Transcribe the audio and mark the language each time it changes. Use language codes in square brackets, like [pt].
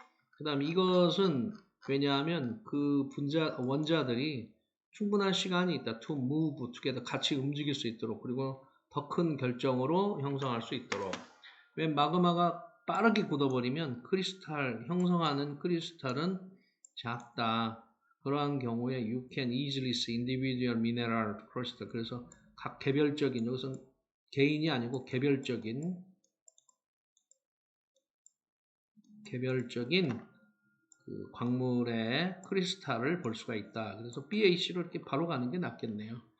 [ko] 그 다음 이것은 왜냐하면 그 원자들이 충분한 시간이 있다. [en] to move together, [ko] 같이 움직일 수 있도록, 그리고 더 큰 결정으로 형성할 수 있도록. 왜 마그마가 빠르게 굳어버리면 크리스탈 형성하는 크리스탈은 작다. 그러한 경우에 [en] you can easily see individual mineral crystal. [ko] 그래서 각 개별적인, 여기서는 개인이 아니고 개별적인 그 광물의 크리스탈을 볼 수가 있다. 그래서 BAC로 이렇게 바로 가는 게 낫겠네요.